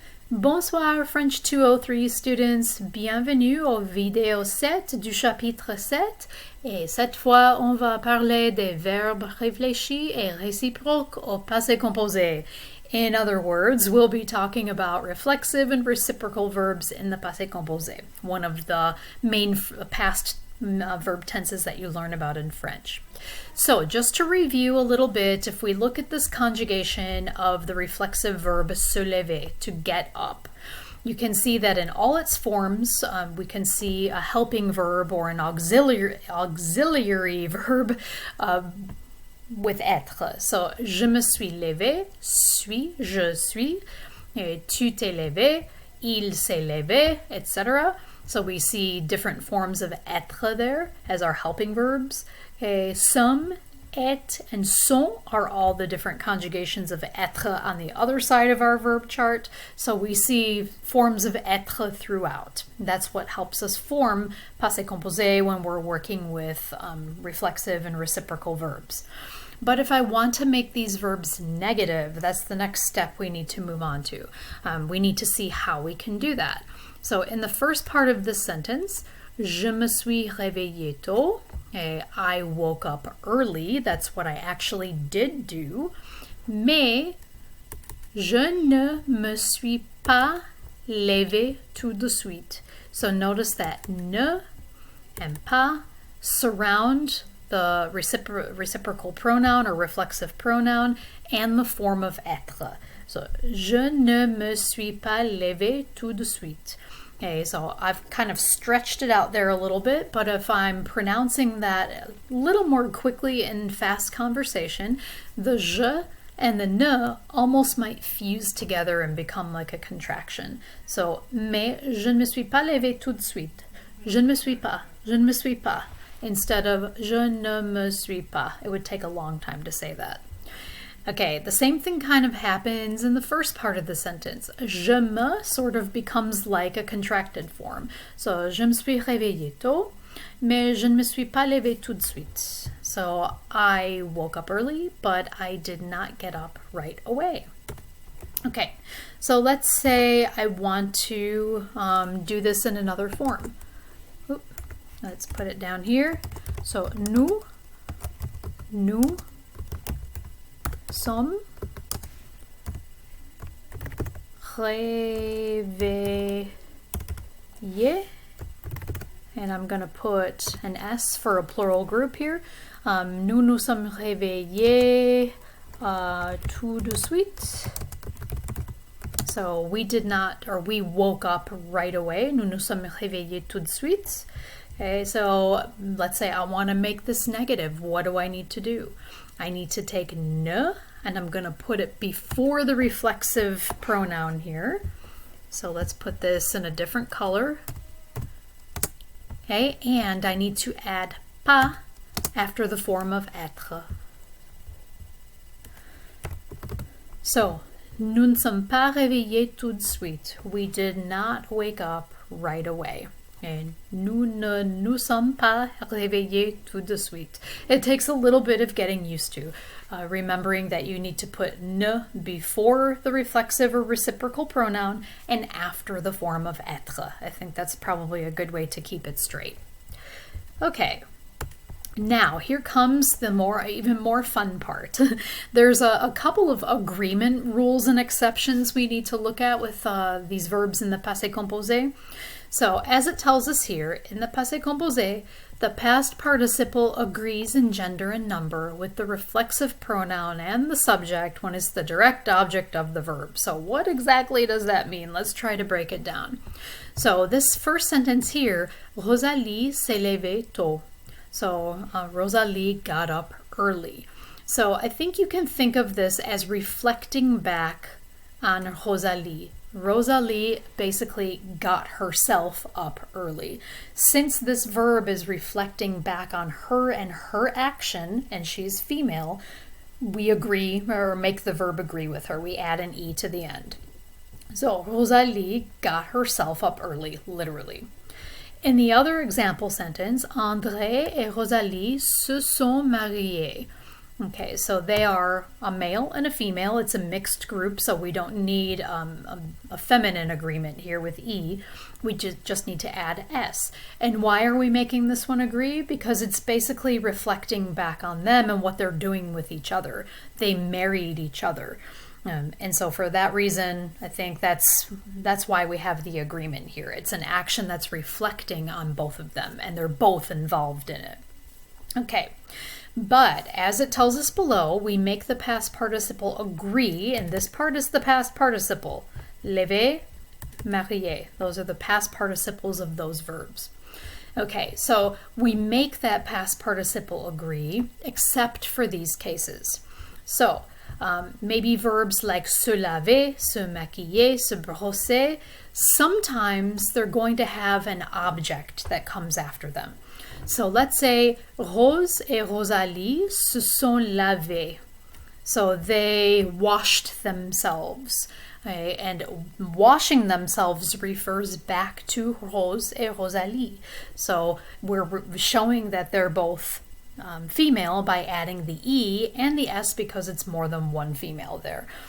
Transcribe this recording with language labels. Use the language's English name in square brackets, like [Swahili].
[French] Bonsoir [English] French 203 students, [French] bienvenue au vidéo 7 du chapitre 7 et cette fois on va parler des verbes réfléchis et réciproques au passé composé. [English] In other words, we'll be talking about reflexive and reciprocal verbs in the passé composé, one of the main past verb tenses that you learn about in French. So just to review a little bit, if we look at this conjugation of the reflexive verb se lever, to get up, you can see that in all its forms, we can see a helping verb or an auxiliary verb with être. [French] So, je me suis levé, je suis, tu t'es levé, il s'est levé, etc. [English] So we see different forms of être there as our helping verbs. Some, et, and sont are all the different conjugations of être on the other side of our verb chart. So we see forms of être throughout. That's what helps us form passé composé when we're working with reflexive and reciprocal verbs. But if I want to make these verbs negative, that's the next step we need to move on to. We need to see how we can do that. So in the first part of this sentence, [French] je me suis réveillé tôt. [English] I woke up early. That's what I actually did do. [French] Mais je ne me suis pas levé tout de suite. [English] So notice that ne and pas surround the reciprocal pronoun or reflexive pronoun and the form of être. [French] So, je ne me suis pas levé tout de suite. [English] Okay, so I've kind of stretched it out there a little bit, but if I'm pronouncing that a little more quickly in fast conversation, the je and the ne almost might fuse together and become like a contraction. [French] So, mais je ne me suis pas levé tout de suite. Je ne me suis pas. Je ne me suis pas. [English] Instead of [French] je ne me suis pas. [English] It would take a long time to say that. Okay, the same thing kind of happens in the first part of the sentence. [French] Je me [English] sort of becomes like a contracted form. [French] So, je me suis réveillé tôt, mais je ne me suis pas levé tout de suite. [English] So, I woke up early, but I did not get up right away. Okay, so let's say I want to do this in another form. Let's put it down here. [French] So, nous sommes réveillés. [English] And I'm going to put an S for a plural group here. [French] Nous sommes réveillés tout de suite. [English] So we did not, or we woke up right away. [French] Nous sommes réveillés tout de suite. [English] Okay, so let's say I want to make this negative. What do I need to do? I need to take ne, and I'm going to put it before the reflexive pronoun here. So let's put this in a different color. Okay, and I need to add pas after the form of être. [French] So, nous ne sommes pas réveillés tout de suite. [English] We did not wake up right away. [French] And nous ne nous sommes pas réveillés tout de suite. [English] It takes a little bit of getting used to, remembering that you need to put ne before the reflexive or reciprocal pronoun and after the form of être. I think that's probably a good way to keep it straight. Okay. Now, here comes the even more fun part. There's a couple of agreement rules and exceptions we need to look at with these verbs in the passé composé. So, as it tells us here, in the passé composé, the past participle agrees in gender and number with the reflexive pronoun and the subject when it's the direct object of the verb. So, what exactly does that mean? Let's try to break it down. So, this first sentence here, [French] Rosalie s'est levée tôt. [English] So, Rosalie got up early. So, I think you can think of this as reflecting back on Rosalie. Rosalie basically got herself up early. Since this verb is reflecting back on her and her action, and she's female, we agree or make the verb agree with her. We add an E to the end. So, Rosalie got herself up early, literally. In the other example sentence, [French] André et Rosalie se sont mariés. [English] Okay, so they are a male and a female. It's a mixed group, so we don't need a feminine agreement here with E. We just need to add S. And why are we making this one agree? Because it's basically reflecting back on them and what they're doing with each other. They married each other. And so for that reason, I think that's why we have the agreement here. It's an action that's reflecting on both of them, and they're both involved in it. Okay. But as it tells us below, we make the past participle agree, and this part is the past participle. Lever, marier. Those are the past participles of those verbs. Okay, so we make that past participle agree, except for these cases. So maybe verbs like se laver, se maquiller, se brosser, sometimes they're going to have an object that comes after them. So let's say [French] Rose et Rosalie se sont lavées. [English] So they washed themselves. Okay? And washing themselves refers back to Rose et Rosalie. So we're showing that they're both female by adding the E and the S because it's more than one female there.